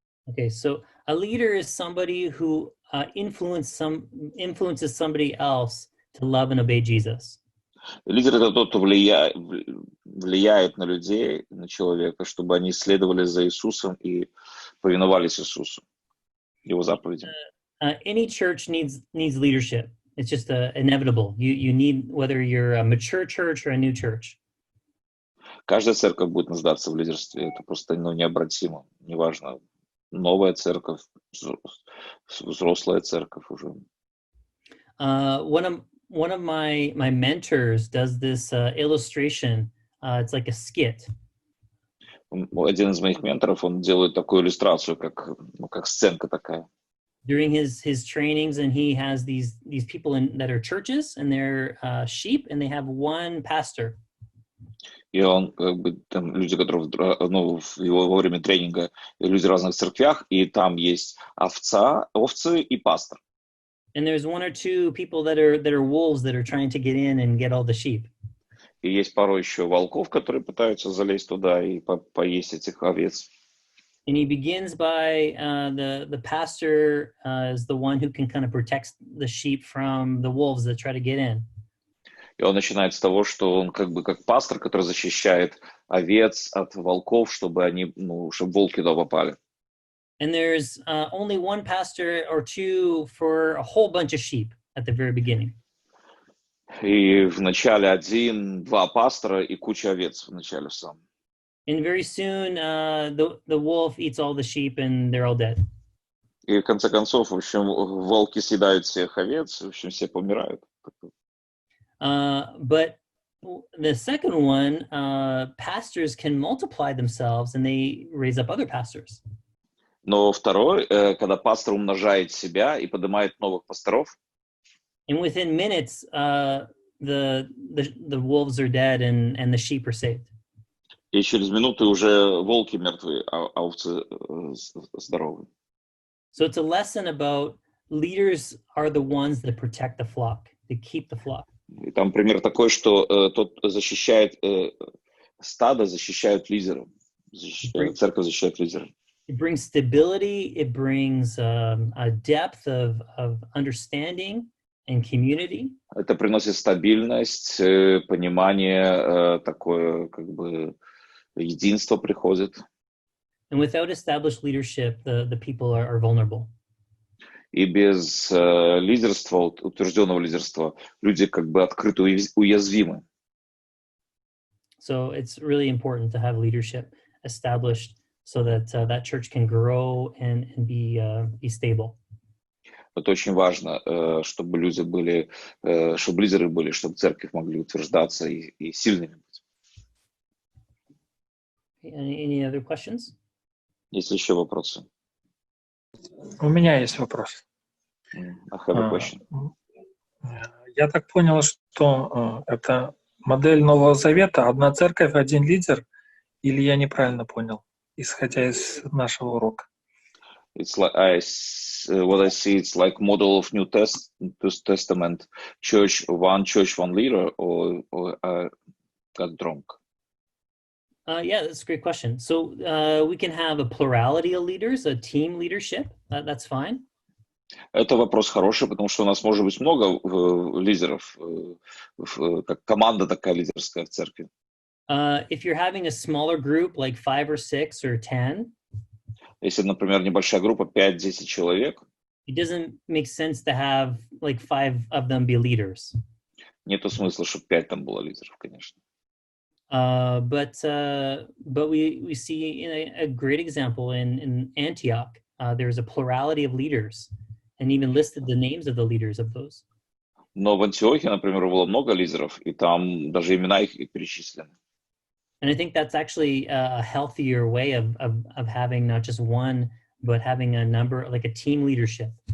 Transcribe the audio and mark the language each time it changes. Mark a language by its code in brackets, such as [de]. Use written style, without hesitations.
[en] Okay, so a leader is somebody who influences somebody else to love and obey Jesus. [ru] Лидер — это тот, кто влияет на людей, на человека, чтобы они следовали за Иисусом и повиновались Иисусу, Его заповедям. [en] Any church needs leadership. It's just inevitable. You need, whether you're a mature church or a new church. [ru] Каждая церковь будет нуждаться в лидерстве. Это просто необратимо. Неважно, новая церковь, взрослая церковь уже. [en] One of my mentors does this illustration. It's like a skit. [ru] Один из моих менторов, он делает такую иллюстрацию, как сценка такая. [en] During his trainings, and he has these people that are churches, and they're sheep, and they have one pastor. [ru] И он, как бы, там люди, которые во время тренинга, люди в разных церквях, и там есть овцы и пастор. [en] And there's one or two people that are wolves that are trying to get in and get all the sheep. [ru] И есть порой еще волков, которые пытаются залезть туда и поесть этих овец. [en] And he begins by the pastor is the one who can kind of protect the sheep from the wolves that try to get in. [ru] И он начинает с того, что он как бы как пастор, который защищает овец от волков, чтобы они, чтобы волки туда попали. [en] And there's only one pastor or two for a whole bunch of sheep at the very beginning. [ru] И в начале 1-2 пастора и куча овец в начале сам. [en] And very soon the wolf eats all the sheep and they're all dead. [ru] И в конце концов, в общем, волки съедают всех овец, в общем, все помирают. [en] But the second one, pastors can multiply themselves and they raise up other pastors. [ru] Но второй, когда пастор умножает себя и поднимает новых пасторов, [en] and within minutes, the wolves are dead and the sheep are saved. [ru] И через минуты уже волки мертвы, а овцы здоровы. [en] So it's a lesson about leaders are the ones that protect the flock, they keep the flock. [ru] И там пример такой, что тот защищает стадо, защищают лидеров, церковь защищает лидеров. [en] It brings stability. It brings a depth of understanding and community. [ru] Это приносит стабильность, понимание, такое как бы единство приходит. [en] And without established leadership, the people are vulnerable. [ru] И без лидерства, утвержденного лидерства, люди как бы открыто уязвимы. [en] So it's really important to have leadership established so that that church can grow and be stable. [ru] Это очень важно, чтобы люди были, чтобы лидеры были, чтобы церковь могли утверждаться и сильными быть. [en] Any other questions? [ru] Есть ли еще вопросы? У меня есть вопрос. [en] I have a question. [ru] Я так понял, что это модель Нового Завета, одна церковь, один лидер, или я неправильно понял, исходя из нашего урока? [en] It's like what I see. It's like model of New Testament church, one leader, or got drunk. Yeah, that's a great question. So we can have a plurality of leaders, a team leadership. That's fine. [ru] Это вопрос хороший, потому что у нас может быть много лидеров, как команда такая лидерская в церкви. [en] If you're having a smaller group, like 5 or 6 or 10, [ru] если, например, небольшая группа 5-10 человек, [en] it doesn't make sense to have like 5 of them be leaders. [ru] Нету смысла, чтобы 5 там было лидеров, конечно. [en] But we see a great example in Antioch. There's a plurality of leaders, and even listed the names of the leaders of those. [ru] Но в Антиохии, например, было много лидеров, и там даже имена их перечислены. [en] And I think that's actually a healthier way of having not just one, but having a number, like a team leadership.